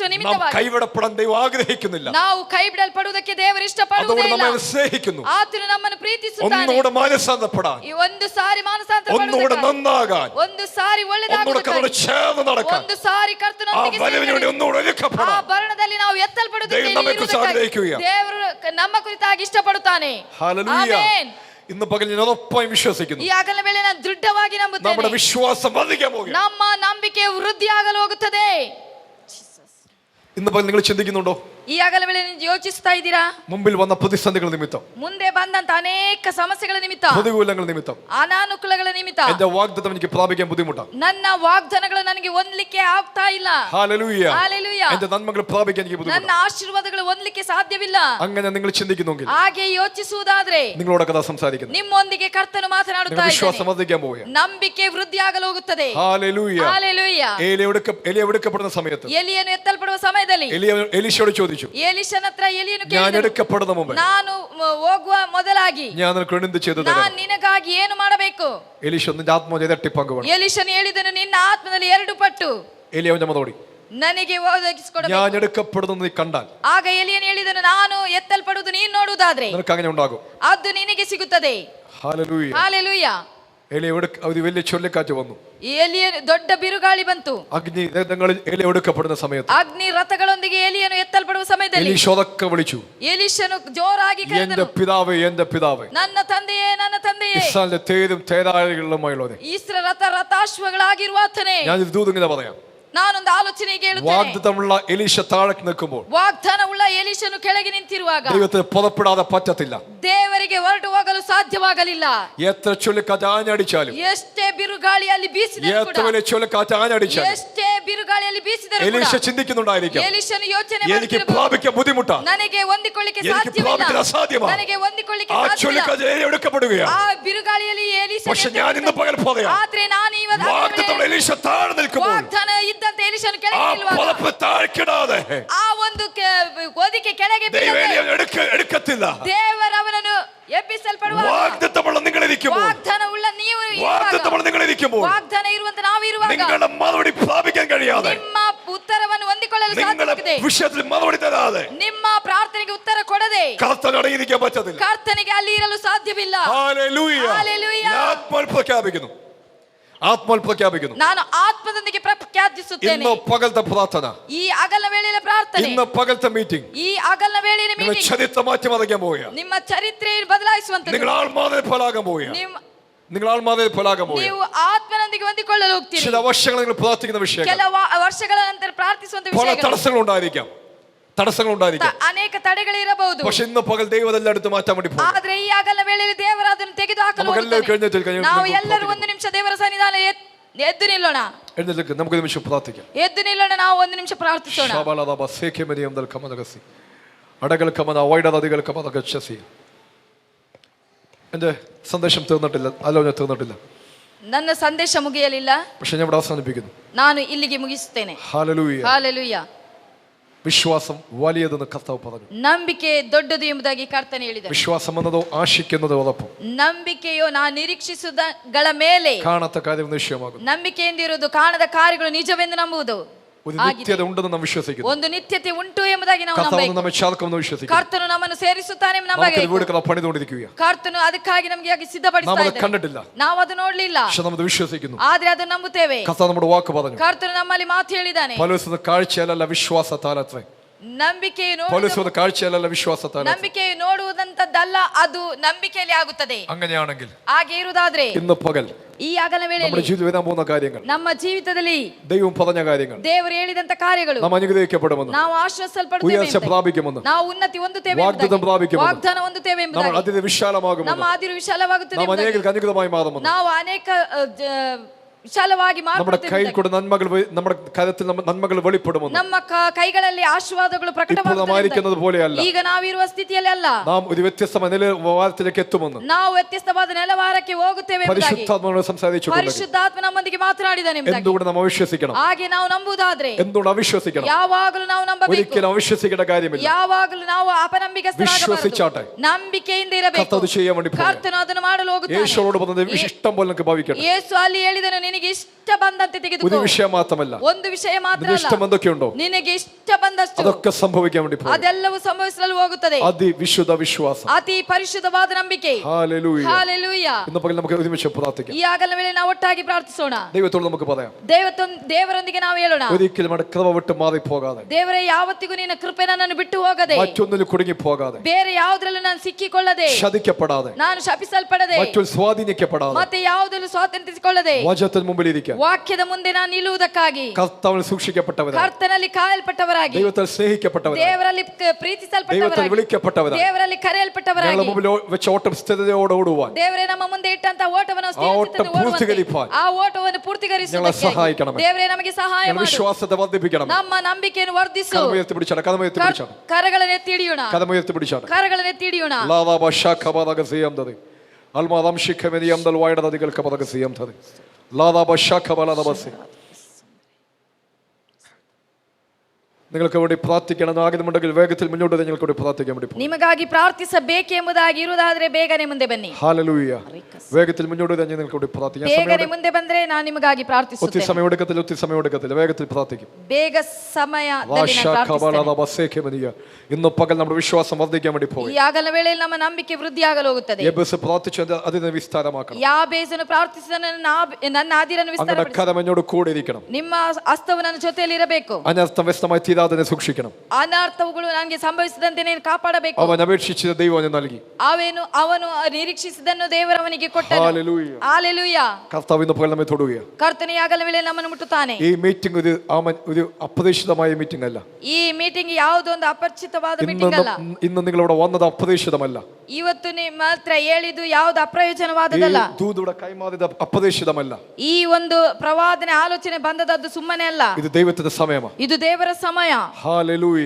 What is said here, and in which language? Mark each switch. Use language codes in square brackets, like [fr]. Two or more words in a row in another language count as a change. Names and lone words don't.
[ml] നാം [kn] ನಿಮಿತ್ತವಾಗಿ, [ml] കൈവിടപ്പെടാൻ ദൈവം ആഗ്രഹിക്കുന്നില്ല, [kn] ನಾವು ಕೈ ಬಿಡಲ್ಪಡುವುದಕ್ಕೆ ದೇವರು [ml] അതുകൊണ്ട് [kn] ಇಷ್ಟಪಡುವುದಿಲ್ಲ. [ml] നമ്മെ സ്നേഹിക്കുന്നു. [kn] ಆತನು ನಮ್ಮನ್ನು ಪ್ರೀತಿಸುತ್ತಾನೆ. [ml] ഒന്നുകൂടെ മാനസാന്തപ്പെടാൻ, [kn] ಈ ಒಂದು ಸಾರಿ ಮಾನಸಾಂತರ [ml] ഒന്നുകൂടെ നന്നാകാൻ, [kn] ಒಂದು ಸಾರಿ [ml] ഒന്നുകൂടെ കർത്താവിനോട് ചേർന്ന് നടക്കാൻ, [kn] ಒಂದು ಸಾರಿ [ml] ആ [kn] ಕರ್ತನೊಂದಿಗೆ [ml] വരവിന് വേണ്ടി ഒന്നുകൂടെ [kn] ಆ [ml] ഒരുക്കപ്പെടാൻ [kn] ಭರಣದಲ್ಲಿ ನಾವು ಎತ್ತಲ್ಪಡುವುದಕ್ಕೆ [ml] ദൈവം നമ്മെ കുറിച്ച് ആഗ്രഹിക്കുകയാണ്. [kn] ದೇವರು ನಮ್ಮ ಕುರಿತಾಗಿ ಇಷ್ಟಪಡುತ್ತಾನೆ. [ml] ഹല്ലേലൂയ. [kn] ಆಮೆನ್. [ml] ഇന്ന് പകൽ ഞാൻ ഉറപ്പായും വിശ്വസിക്കുന്നു, [kn] ಈ ಆಗಲ ವೇಳೆ ನಾನು ದೃಢವಾಗಿ [ml] നമ്മുടെ [kn] ನಂಬುತ್ತೇನೆ, [ml] വിശ്വാസം വർദ്ധിക്കാൻ പോകുകയാണ്. [kn] ನಮ್ಮ ನಂಬಿಕೆ ವೃದ್ಧಿಯಾಗಲು ಹೋಗುತ್ತದೆ. [ml] ഇന്ന് പകൽ നിങ്ങൾ ചിന്തിക്കുന്നുണ്ടോ? [kn] ಈ ಆಗಲ ವೇಳೆ ನೀವು ಯೋಚಿಸ್ತಾ ಇದ್ದೀರಾ? [ml] മുമ്പിൽ വന്ന പ്രതിസന്ധികൾ നിമിത്തം, [kn] ಮುಂದೆ ಬಂದಂತ ಅನೇಕ ಸಮಸ್ಯೆಗಳ ನಿಮಿತ್ತ, [ml] പ്രതികൂലങ്ങൾ നിമിത്തം, [kn] ಅನಾನುಕೂಲಗಳ ನಿಮಿತ್ತ [ml] എന്റെ വാഗ്ദത്തം എനിക്ക് പ്രാപിക്കാൻ ബുദ്ധിമുട്ടാണ്. [kn] ನನ್ನ ವಾಗ್ದಾನಗಳು ನನಗೆ ಹೊಂದಲಿಕ್ಕೆ ಆಗ್ತಾ ಇಲ್ಲ. [ml] ഹല്ലേലൂയ. [kn] ಹಲ್ಲೆಲೂಯ. [ml] എന്റെ നന്മകൾ പ്രാപിക്കാൻ എനിക്ക് [kn] ನನ್ನ [ml] ബുദ്ധിമുട്ടാണ്. [kn] ಆಶೀರ್ವಾದಗಳು ಹೊಂದಲಿಕ್ಕೆ ಸಾಧ್ಯವಿಲ್ಲ. [ml] അങ്ങനെ നിങ്ങൾ ചിന്തിക്കുന്നെങ്കിൽ [kn] ಹಾಗೆ ಯೋಚಿಸುವುದಾದ್ರೆ [ml] നിങ്ങളോട് കഥ സംസാരിക്കുന്നു. [kn] ನಿಮ್ಮೊಂದಿಗೆ ಕರ್ತನು ಮಾತನಾಡುತ್ತಾ [ml] വിശ്വാസം [kn] ಇದ್ದಾನೆ. [ml] വർദ്ധിക്കാൻ പോവുകയാണ്. [kn] ನಂಬಿಕೆ ವೃದ್ಧಿಯಾಗಲು ಹೋಗುತ್ತದೆ. [ml] ഹല്ലേലൂയ. [kn] ಹಲ್ಲೆಲೂಯ. [ml] എലിയ എടുക്കപ്പെടുന്ന സമയത്ത് [kn] ಎಲಿಯನು ಎತ್ತಲ್ಪಡುವ ಸಮಯದಲ್ಲಿ [ml] എലീശയോട് ചോദിച്ചു, [kn] ಎಲೀಷನ ಹತ್ರ ಎಲಿಯನು [ml] ഞാൻ [kn] ಕೇಳಿದನು, [ml] എടുക്കപ്പെടുന്ന മുമ്പ് [kn] ನಾನು ಹೋಗುವ ಮೊದಲಾಗಿ [ml] ഞാൻ നിനക്ക് എന്ത് ചെയ്തു [kn] ನಾನು [ml] തരാം? [kn] ನಿನಗಾಗಿ ಏನು ಮಾಡಬೇಕು? [ml] എലീശ നിന്റെ ആത്മാവ് ഇരട്ടി പങ്കുവേണം. [kn] ಎಲೀಷನು ಹೇಳಿದನು, ನಿನ್ನ ಆತ್ಮದಲ್ಲಿ 2 ಪಟ್ಟು [ml] എലിയ അവന്റെ മറുപടി, [kn] ನನಗೆ ಒದಗಿಸಿಕೊಡಬೇಕು. [ml] ഞാൻ എടുക്കപ്പെടുന്നത് നീ കണ്ടാൽ [kn] ಆಗ ಎಲಿಯನು ಹೇಳಿದನು, ನಾನು ಎತ್ತಲ್ಪಡುವುದು ನೀನು ನೋಡುವುದಾದ್ರೆ [ml] നിനക്ക് അങ്ങനെ ഉണ്ടാകും. [kn] ಅದು ನಿನಗೆ ಸಿಗುತ್ತದೆ. [ml] ഹല്ലേലൂയ. [kn] ಹಲ್ಲೆಲೂಯ. [ml] എലിയ ഒരു വലിയ ചുഴലിക്കാറ്റ് വന്നു. [kn] ಎಲಿಯನು ದೊಡ್ಡ ಬಿರುಗಾಳಿ ಬಂತು. [ml] അഗ്നി രഥങ്ങളിൽ എലിയ എടുക്കപ്പെടുന്ന സമയത്ത് [kn] ಅಗ್ನಿ ರಥಗಳೊಂದಿಗೆ ಎಲಿಯನು ಎತ್ತಲ್ಪಡುವ ಸಮಯದಲ್ಲಿ [ml] എലീശ ഉറക്കെ വിളിച്ചു, [kn] ಎಲೀಷನು ಜೋರಾಗಿ [ml] എന്റെ [kn] ಕರೆದನು, [ml] പിതാവേ, എന്റെ പിതാവേ, [kn] ನನ್ನ ತಂದೆಯೇ, ನನ್ನ ತಂದೆಯೇ, [ml] ഇസ്രായേലിന്റെ തേരും തേരാളികളുമായുള്ളവരെ. [kn] ರಥಾಶ್ವಗಳಾಗಿರುವ ಆತನೇ. [ml] ഞാൻ ഇത് ഇങ്ങനെ പറയാം. [kn] ನಾನೊಂದು ಆಲೋಚನೆ ಕೇಳುತ್ತೇನೆ. [ml] വാഗ്ദത്തമുള്ള എലീശ താഴെ നിൽക്കുമ്പോൾ [kn] ವಾಗ್ದಾನವುಳ್ಳ ಎಲೀಷನು ಕೆಳಗೆ ನಿಂತಿರುವಾಗ [ml] ദൈവത്തിന് പുറപ്പെടാതെ പറ്റത്തില്ല. [kn] ದೇವರಿಗೆ ಹೊರಟು ಹೋಗಲು ಸಾಧ್ಯವಾಗಲಿಲ್ಲ. [ml] എത്ര ചുഴലിക്കാറ്റ് ആഞ്ഞടിച്ചാലും, [kn] ಎಷ್ಟೇ ಬಿರುಗಾಳಿಯಲ್ಲಿ ಬೀಸಿದರೂ ಕೂಡ, [ml] എത്ര വലിയ ചുഴലിക്കാറ്റ് ആഞ്ഞടിച്ചാലും [kn] ಎಷ್ಟೇ ಬಿರುಗಾಳಿಯಲ್ಲಿ ಬೀಸಿದರೂ [ml] എലീശ [kn] ಕೂಡ [ml] ചിന്തിക്കുന്നുണ്ടായിരിക്കാം, [kn] ಎಲೀಷನು ಯೋಚನೆ [ml] എനിക്ക് [kn] ಮಾಡ್ತಿರಬಹುದು, [ml] പ്രാപിക്കാൻ ബുദ്ധിമുട്ടാണ്, [kn] ನನಗೆ ಹೊಂದಿಕೊಳ್ಳಿಕ್ಕೆ [ml] എനിക്ക് [kn] ಸಾಧ್ಯವಿಲ್ಲ, [ml] പ്രാപിക്കാൻ അസാധ്യമാണ്. [kn] ನನಗೆ ಹೊಂದಿಕೊಳ್ಳಿಕ್ಕೆ [ml] ആ [kn] ಸಾಧ್ಯವಿಲ್ಲ. [ml] ചുഴലിക്കാറ്റ് എലിയ എടുക്കപ്പെടുകയാണ്. [kn] ಆ ಬಿರುಗಾಳಿಯಲ್ಲಿ ಎಲೀಷನು [ml] പക്ഷെ ഞാൻ ഇന്ന് പകൽ പറയാം, [kn] ಆದ್ರೆ ನಾನು ಇವತ್ತು [ml] വാഗ്ദത്തമുള്ള എലീശ താഴെ നിൽക്കുമ്പോൾ [kn] ವಾಗ್ದಾನ ಇದ್ದಂತೆ ಎಲೀಷನು [ml] ആ [kn] ಕೆಳಗೆ ನಿಲ್ಲುವಾಗ, [ml] പുതപ്പ് താഴ്ക്കിടാതെ [kn] ಆ ಒಂದು ಹೊದಿಕೆ ಕೆಳಗೆ [ml] ദൈവം [kn] ಬೀಳದೆ [ml] എലിയ എടുക്കത്തില്ല. [kn] ದೇವರವನನ್ನು ಎಬ್ಬಿಸಲ್ಪಡುವ [ml] വാഗ്ദത്തമുള്ള നിങ്ങളിരിക്കുമ്പോൾ, [kn] ವಾಗ್ದಾನ ಉಳ್ಳ ನೀವು ಇರುವಾಗ, [ml] വാഗ്ദത്തമുള്ള നിങ്ങളിരിക്കുമ്പോൾ [kn] ವಾಗ್ದಾನ ಇರುವಂತ ನಾವು ಇರುವಾಗ [ml] നിങ്ങളുടെ മറുപടി പ്രാപിക്കാൻ കഴിയാതെ, [kn] ನಿಮ್ಮ ഉತ್ತರವನ್ನು ಹೊಂದಿಕೊಳ್ಳಲು [ml] നിങ്ങളുടെ [kn] ಸಾಧ್ಯವಾಗಿದೆ, [ml] വിഷയത്തിൽ മറുപടി തരാതെ [kn] ನಿಮ್ಮ ಪ್ರಾರ್ಥನೆಗೆ ಉತ್ತರ ಕೊಡದೆ [ml] കർത്തൻ അടങ്ങിയിരിക്കാൻ പറ്റത്തില്ല. [kn] ಕರ್ತನಿಗೆ ಅಲ್ಲಿ ಇರಲು ಸಾಧ್ಯವಿಲ್ಲ. [ml] ഹല്ലേലൂയ. ഹല്ലേലൂയ. ഞാൻ ആത്മാവിൽ പ്രഖ്യാപിക്കുന്നു, ആത്മാവിൽ പ്രഖ്യാപിക്കുന്നു, [kn] ನಾನು ಆತ್ಮದೊಂದಿಗೆ ಪ್ರಖ್ಯಾತಿಸುತ್ತೇನೆ. [ml] ഇന്ന് പകലത്തെ പ്രാർത്ഥന, [kn] ಈ ಅಗಲ ವೇಳೆಯ ಪ್ರಾರ್ಥನೆ, [ml] ഇന്ന് പകലത്തെ മീറ്റിംഗ് [kn] ಈ ಅಗಲ ವೇಳೆಯ [ml] നിങ്ങൾ [kn] ಮೀಟಿಂಗ್ [ml] ചരിത്രം മാറ്റിമറിക്കാൻ പോവുകയാണ്. [kn] ನಿಮ್ಮ ಚರಿತ್ರೆಯನ್ನು ಬದಲಾಯಿಸುವಂತದ್ದು. [ml] നിങ്ങൾ ആത്മാവിനെ ഫലാകാൻ പോവുകയാണ്. നിങ്ങൾ ആത്മാവിനെ ഫലാകാൻ പോവുകയാണ്. [kn] ನೀವು ಆತ್ಮನೊಂದಿಗೆ ಹೊಂದಿಕೊಳ್ಳಲು ಹೋಗ್ತೀರಿ. [ml] ചില വർഷങ്ങൾ നിങ്ങൾ പ്രാർത്ഥിക്കുന്ന വിഷയങ്ങൾ, [kn] ಕೆಲ ವರ್ಷಗಳ ನಂತರ ಪ್ರಾರ್ಥಿಸುವಂತ [ml] പല [kn] ವಿಷಯಗಳು, [ml] തടസ്സങ്ങൾ ഉണ്ടായിരിക്കാം, [kn] ಅನೇಕ ತಡೆಗಳಿರಬಹುದು. [ml] പക്ഷെ ഇന്ന് പകൽ ദൈവം എല്ലാം എടുത്ത് മാറ്റാൻ വേണ്ടി പോകും. [kn] ಆದ್ರೆ ಈ ಅಗಲ ವೇಳೆಯಲ್ಲಿ ದೇವರು ಅದನ್ನು ತೆಗೆದುಹಾಕಲು [ml] നമുക്കെല്ലാം [kn] ಹೋಗುತ್ತಾನೆ. [ml] കഴിഞ്ഞ [kn] ನಾವು ಎಲ್ಲರೂ ಒಂದು ನಿಮಿಷ ದೇವರ ಸನ್ನಿಧಾನ ಎದ್ದು ನಿಲ್ಲೋಣ. [ml] എഴുന്നേൽക്ക്, നമുക്ക് ഒരു നിമിഷം പ്രാർത്ഥിക്കാം. [kn] ಎದ್ದು ನಿಲ್ಲೋಣ, ನಾವು ಒಂದು ನಿಮಿಷ ಪ್ರಾರ್ಥಿಸೋಣ. [ml] എന്റെ സന്ദേശം തീർന്നിട്ടില്ല, ആലോചന തീർന്നിട്ടില്ല, [kn] ನನ್ನ ಸಂದೇಶ ಮುಗಿಯಲಿಲ್ಲ, [ml] പക്ഷെ ഞാൻ ഇവിടെ അവസാനിപ്പിക്കുന്നു. [kn] ನಾನು ಇಲ್ಲಿಗೆ ಮುಗಿಸುತ್ತೇನೆ. [ml] ഹല്ലേലൂയ. [kn] ಹಲ್ಲೆಲೂಯ. [ml] വിശ്വാസം വലിയതെന്ന് കർത്താവ് പറഞ്ഞു. [kn] ನಂಬಿಕೆ ದೊಡ್ಡದು ಎಂಬುದಾಗಿ ಕರ್ತನೆ ಹೇಳಿದನು. [ml] വിശ്വാസം എന്നതോ ആശിക്കുന്നതോ ഉറപ്പും, [kn] ನಂಬಿಕೆಯು ನಾನು ನಿರೀಕ್ಷಿಸುವುದಗಳ ಮೇಲೆ, [ml] കാണാത്ത കാര്യം നിശ്ചയമാകുന്നു. [kn] ನಂಬಿಕೆಯಿಂದಿರುವುದು ಕಾಣದ ಕಾರ್ಯಗಳು ನಿಜವೆಂದು ನಂಬುವುದು. [ml] ഒരു നിത്യത ഉണ്ടെന്ന് നാം വിശ്വസിക്കുന്നു. [kn] ಒಂದು ನಿತ್ಯತೆ ಉಂಟು ಎಂಬುದಾಗಿ ನಾವು [ml] കർത്താവ് [kn] ನಂಬಬೇಕು. [ml] നമ്മെ ചേർക്കുമെന്ന് വിശ്വസിക്കുന്നു. [kn] ಕರ್ತನು ನಮ್ಮನ್ನು ಸೇರಿಸುತ್ತಾನೆ ಎಂದು [ml] നമുക്ക് [kn] ನಂಬಬೇಕು. [ml] വീട് പണിതുകൊണ്ടിരിക്കുകയാണ്. [kn] ಕರ್ತನು ಅದಕ್ಕಾಗಿ ನಮಗೆ [ml] നാം [kn] ಸಿದ್ಧಪಡಿಸ್ತಾ [ml] അത് [kn] ಇದ್ದಾನೆ. [ml] കണ്ടിട്ടില്ല, [kn] ನಾವು ಅದು ನೋಡ್ಲಿಲ್ಲ, [ml] പക്ഷെ നമ്മൾ വിശ്വസിക്കുന്നു. [kn] ಆದ್ರೆ ಅದನ್ನು ನಂಬುತ್ತೇವೆ. [ml] കർത്താവ് നമ്മുടെ വാക്ക് പറഞ്ഞു. [kn] ಕರ್ತನು ನಮ್ಮಲ್ಲಿ ಮಾತು ಹೇಳಿದ್ದಾನೆ. [ml] പൗലോസ് കാഴ്ചയല്ല വിശ്വാസത്താലത്രേ. [kn] ನಂಬಿಕೆಯು [ml] പൗലോസ് കാഴ്ചയല്ല വിശ്വാസത്താലത്രേ. [kn] ನಂಬಿಕೆಯು ನೋಡುವುದಂತದ್ದಲ್ಲ, ಅದು ನಂಬಿಕೆಯಲ್ಲಿ ಆಗುತ್ತದೆ. [ml] അങ്ങനെയാണെങ്കിൽ [kn] ಹಾಗೆ ಇರುವುದಾದ್ರೆ [ml] ഇന്ന് പകൽ [kn] ಈ ಅಗಲ [ml] നമ്മുടെ [kn] ವೇಳೆಯಲ್ಲಿ [ml] ജീവിതത്തിൽ വരാൻ പോകുന്ന കാര്യങ്ങൾ, [kn] ನಮ್ಮ ಜೀವಿತದಲ್ಲಿ [ml] ദൈവം പറഞ്ഞ കാര്യങ്ങൾ, [kn] ದೇವರು ಹೇಳಿದಂತ ಕಾರ್ಯಗಳು [ml] നാം അനുഗ്രഹിക്കപ്പെടുമെന്ന്, [kn] ನಾವು ಆಶ್ವಾಸಲ್ಪಡುತ್ತೇವೆ [ml] ഉയർച്ച [kn] ಎಂಬುದಾಗಿ, [ml] പ്രാപിക്കുമെന്ന്, [kn] ನಾವು ಉನ್ನತಿ ಹೊಂದುತ್ತೇವೆ [ml] വാഗ്ദത്തം [kn] ಎಂಬುದಾಗಿ, [ml] പ്രാപിക്കുമെന്ന്, [kn] ವಾಗ್ದಾನ ಹೊಂದುತ್ತೇವೆ [ml] നമ്മൾ [kn] ಎಂಬುದಾಗಿ, [ml] അതിന് വിശാലമാകുമെന്ന്, [kn] ನಮ್ಮ ಆದಿರು ವಿಶಾಲವಾಗುತ್ತದೆ [ml] നാം [kn] ಎಂಬುದಾಗಿ, [ml] അനേകർക്ക് അനുഗ്രഹമായി മാറുമെന്ന്, [kn] ನಾವು ಅನೇಕ ವಿಶಾಲವಾಗಿ [ml] നമ്മുടെ [kn] ಮಾತನಾಡುತ್ತೇವೆ [ml] കൈ [kn] ಎಂಬುದಾಗಿ, [ml] കൂടെ നന്മകൾ നമ്മുടെ കരത്തിൽ നന്മകൾ വെളിപ്പെടുമെന്ന്. [kn] ನಮ್ಮ കೈಗಳಲ್ಲಿ ಆಶೀರ್ವಾದಗಳು [ml] ഇപ്പോൾ നാം [kn] ಪ್ರಕಟವಾಗುತ್ತವೆ [ml] ആയിരിക്കുന്നത് പോലെയല്ല, [kn] ಈಗ ನಾವಿರುವ ಸ್ಥಿತಿಯಲ್ಲಿ ಅಲ್ಲ, [ml] നാം ഒരു വ്യത്യസ്തമായ നിലവാരത്തിലേക്ക് എത്തുമെന്ന് [kn] ನಾವು ವ್ಯತ್ಯಸ್ತವಾದ ನೆಲವಾರಕ್ಕೆ ಹೋಗುತ್ತೇವೆ ಎಂಬುದಾಗಿ [ml] പരിശുദ്ധാത്മാവോട് സംസാരിച്ചു. [kn] ಪರಿಶುದ್ಧಾತ್ಮ ನಮ್ಮೊಂದಿಗೆ ಮಾತನಾಡಿದ್ದಾನೆ ಎಂಬುದಾಗಿ. [ml] എന്തുകൊണ്ട് നാം അവിശ്വസിക്കണം? [kn] ಹಾಗೆ ನಾವು ನಂಬುದಾದ್ರೆ [ml] എന്തുകൊണ്ട് അവിശ്വസിക്കണം? [kn] ಯಾವಾಗಲೂ ನಾವು ನಂಬಬೇಕು. [ml] ഒരിക്കലും അവിശ്വസിക്കേണ്ട കാര്യമില്ല. [kn] ಯಾವಾಗಲೂ ನಾವು ಅಪನಂಬಿಕಸ್ಥರಾಗಬಾರದು. [ml] വിശ്വസിച്ചാട്ടെ. [kn] ನಂಬಿಕೆಯಿಂದ ಇರಬೇಕು. [ml] കർത്താവ് ചെയ്യാൻ വേണ്ടി പോകുന്നു. [kn] ಕರ್ತನು ಅದನ್ನು ಮಾಡಲು ಹೋಗುತ್ತಾನೆ. [ml] യേശുവോട് പറഞ്ഞത് ഇഷ്ടം പോലെ നിങ്ങൾക്ക് ഭാവിക്കട്ടെ. [kn] ಯೇಸು ಅಲ್ಲಿ ಹೇಳಿದನು, ನಿನಗೆ ಇಷ್ಟ ಬಂದಂತೆ ತೆಗೆದುಕೋ. [ml] ഒരു വിഷയം മാത്രമല്ല, [kn] ಒಂದು ವಿಷಯ ಮಾತ್ರ [ml] നിന്റെ [kn] ಅಲ್ಲ, [ml] ഇഷ്ടം എന്തൊക്കെയുണ്ടോ [kn] ನಿನಗೆ ಇಷ್ಟ ಬಂದಷ್ಟು [ml] അതൊക്കെ സംഭവിക്കാൻ വേണ്ടി പോകുന്നു. [kn] ಅದೆಲ್ಲವೂ ಸಂಭವಿಸಲು ಹೋಗುತ್ತದೆ. [ml] അതിവിശുദ്ധ വിശ്വാസം. [kn] ಅತಿ ಪರಿಶುದ್ಧವಾದ ನಂಬಿಕೆ. [ml] ഹല്ലേലൂയ. [kn] ಹಲ್ಲೆಲೂಯ. [ml] ഇന്ന് പകൽ നമുക്ക് ഒരുമിച്ച് പ്രാർത്ഥിക്കാം. [kn] ಈ ಆಗಲ ವೇಳೆ ನಾವು ಒಟ್ಟಾಗಿ ಪ್ರಾರ್ಥಿಸೋಣ. [ml] ദൈവത്തോട് നമുക്ക് പറയാം, [kn] ದೇವರೊಂದಿಗೆ ನಾವು ಹೇಳೋಣ, [ml] ഒരിക്കലും നമ്മുടെ കൃപ വിട്ട് മാറി പോകാതെ, [kn] ದೇವರೇ ಯಾವತ್ತಿಗೂ ನಿನ್ನ ಕೃಪೆ ನನ್ನನ್ನು ಬಿಟ್ಟು ಹೋಗದೆ, [ml] മറ്റൊന്നിൽ കുടുങ്ങി പോകാതെ, [kn] ಬೇರೆ ಯಾವುದರಲ್ಲೂ ನಾನು ಸಿಕ್ಕಿಕೊಳ್ಳದೆ, [ml] ശതിക്കപ്പെടാതെ, [kn] ನಾನು ಶಪಿಸಲ್ಪಡದೆ, [ml] മറ്റൊരു സ്വാധീനിക്കപ്പെടാതെ, [kn] ಮತ್ತೆ ಯಾವುದರಲ್ಲೂ ಸ್ವಾತಂತ್ರಿಸಿಕೊಳ್ಳದೆ, [ml] വചനത്തെ വചനത്തിന് മുമ്പിൽ ഇരിക്കാൻ, [kn] ವಾಕ್ಯದ ಮುಂದೆ ನಾನು ನಿಲ್ಲುವುದಕ್ಕಾಗಿ, [ml] കർത്താവിൽ സൂക്ഷിക്കപ്പെട്ടവരായി, [kn] ಕರ್ತನಲ್ಲಿ ಕಾಯಲ್ಪಟ್ಟವರಾಗಿ, [ml] ദൈവത്തിൽ സ്നേഹിക്കപ്പെട്ടവരായി, [kn] ದೇವರಲ್ಲಿ [ml] ദൈവത്തിൽ [kn] ಪ್ರೀತಿಸಲ್ಪಟ್ಟವರಾಗಿ, [ml] വിളിക്കപ്പെട്ടവരായി, [kn] ದೇವರಲ್ಲಿ [ml] ഞങ്ങളുടെ [kn] ಕರೆಯಲ್ಪಟ್ಟವರಾಗಿ, [ml] മുമ്പിൽ വെച്ച ഓട്ടം സ്ഥിരതയോടെ ഓടുവാൻ, [kn] ದೇವರೇ ನಮ್ಮ ಮುಂದೆ ಇಟ್ಟಂತ ಓಟವನ್ನು ಓಟ ಪೂರ್ತಿಗರಿಪಾൻ ಆ ಓಟವನ್ನು ಪೂರ್ತಿಗರಿಸುವುದಕ್ಕೆ [ml] ഞങ്ങളെ സഹായിക്കണമേ. [kn] ದೇವರೇ ನಮಗೆ ಸಹಾಯ [ml] ഞങ്ങളുടെ [kn] ಮಾಡು. [ml] വിശ്വാസത്തെ വർദ്ധിപ്പിക്കണം. [kn] ನಮ್ಮ ನಂಬಿಕೆಯನ್ನು ವರ್ಧಿಸು. [ml] കരമുയർത്തി പിടിച്ചാണ്, കരമുയർത്തി പിടിച്ചാണ്, [kn] ಕರಗಳನ್ನು ಎತ್ತಿ ಹಿಡಿಯೋಣ, [ml] കരമുയർത്തി പിടിച്ചാണ്. [kn] ಕರಗಳನ್ನು ಎತ್ತಿ ಹಿಡಿಯೋಣ. ലാദാബശാഖബദഗസിയംദദി അൽമാദംശിഖമെനിയംദൽ വൈഡദദികൽക്കബദഗസിയംദദി ലാദാബശാഖബലദബസി. [ml] നിങ്ങൾക്ക് വേണ്ടി പ്രാർത്ഥിക്കണം ആഗ്രഹമുണ്ടെങ്കിൽ വേഗത്തിൽ മുന്നോട്ട് നിങ്ങൾക്ക് വേണ്ടി പ്രാർത്ഥിക്കാൻ വേണ്ടി പോകും. [kn] ನಿಮಗಾಗಿ ಪ್ರಾರ್ಥಿಸಬೇಕೆಂಬುದಾಗಿ ಇರುವುದಾದರೆ ಬೇಗನೆ ಮುಂದೆ ಬನ್ನಿ. [ml] ഹല്ലേലൂയ. വേഗത്തിൽ മുന്നോട്ട് നിങ്ങൾക്ക് വേണ്ടി പ്രാർത്ഥിക്കാം. [kn] ಬೇಗನೆ ಮುಂದೆ ಬಂದ್ರೆ ನಾನು ನಿಮಗಾಗಿ [ml] ഒത്തിരി [kn] ಪ್ರಾರ್ಥಿಸುತ್ತೇನೆ. [ml] സമയം എടുക്കത്തില്ല, വേഗത്തിൽ പ്രാർത്ഥിക്കും. [kn] ಬೇಗ ಸಮಯದಲ್ಲಿ ನಾನು ಪ್ರಾರ್ಥಿಸುತ್ತೇನೆ. [ml] ഇന്ന് പകൽ നമ്മുടെ വിശ്വാസം വർദ്ധിക്കാൻ വേണ്ടി പോകും. [kn] ಈ ಆಗಲ ವೇಳೆಯಲ್ಲಿ ನಮ್ಮ ನಂಬಿಕೆ ವೃದ್ಧಿಯಾಗಲು ಹೋಗುತ್ತದೆ. [ml] യെബൂസ് പ്രാർത്ഥിച്ചു, അതിനെ വിസ്താരമാക്കണം. [kn] ಯಾಬೇಸನು ಪ್ರಾರ್ಥಿಸಿದ ನನ್ನ ಆದಿರನ್ನು [ml] അങ്ങയുടെ കരം എന്നോട് കൂടെ ഇരിക്കണം. [kn] ನಿಮ್ಮ ಹಸ್ತವು ನನ್ನ ಜೊತೆಯಲ್ಲಿ ಇರಬೇಕು. [ml] അനർത്ഥം വ്യക്തമായി തീരാതെ സൂക്ഷിക്കണം. [kn] ಅನರ್ಥಗಳು ನನಗೆ ಸಂಭವಿಸದಂತೆ ನೀನು ಕಾಪಾಡಬೇಕು. [ml] അവൻ അപേക്ഷിച്ചത് ദൈവം അവന് നൽകി. [kn] ಅವನು ನಿರೀಕ್ಷಿಸಿದನ್ನು ದೇವರು ಅವನಿಗೆ ಕೊಟ್ಟನು. [ml] ഹല്ലേലൂയ. ഹല്ലേലൂയ. കർത്താവ് ഇന്ന് പകൽ നമ്മെ തൊടുകയാണ്. [kn] ಕರ್ತನ ಈ ಆಗಲ ವೇಳೆಯಲ್ಲಿ ನಮ್ಮನ್ನು ಮುಟ್ಟುತ್ತಾನೆ. [ml] ഈ മീറ്റിംഗ് ഒരു അപ്രതീക്ഷിതമായ മീറ്റിംഗ് അല്ല. [kn] ಈ ಮೀಟಿಂಗ್ ಯಾವುದೋ ಒಂದು ಅಪರಿಚಿತವಾದ ಮೀಟಿಂಗ್ ಅಲ್ಲ. [ml] ഇന്ന് നിങ്ങൾ ഇവിടെ വന്നത് അപ്രതീക്ഷിതമല്ല. [kn] ಇವತ್ತು ನಿಮ್ಮ ಹತ್ರ ಹೇಳಿದ್ದು ಯಾವುದು ಅಪ್ರಯೋಜನವಾದದಲ್ಲ. [ml] ദൂതയുടെ കൈമാറിയത് അപ്രതീക്ഷിതമല്ല. [kn] ಈ ಒಂದು ಪ್ರವಾದನೆ ಆಲೋಚನೆ ಬಂದದ್ದು ಸುಮ್ಮನೆ ಅಲ್ಲ. [ml] ഇത് ദൈവത്തിന്റെ സമയമാണ്. [kn] ಇದು ದೇವರ ಸಮಯ. [ml] ഹല്ലേലൂയ.